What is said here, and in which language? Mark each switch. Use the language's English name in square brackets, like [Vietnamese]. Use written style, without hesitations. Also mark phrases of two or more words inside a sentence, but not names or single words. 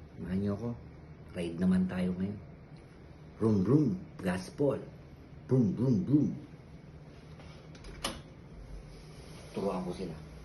[Filipino] Samahan niyo ako. Ride naman tayo ngayon. Vroom, vroom. Gaspol. Vroom, vroom, vroom. Turuan ko sila.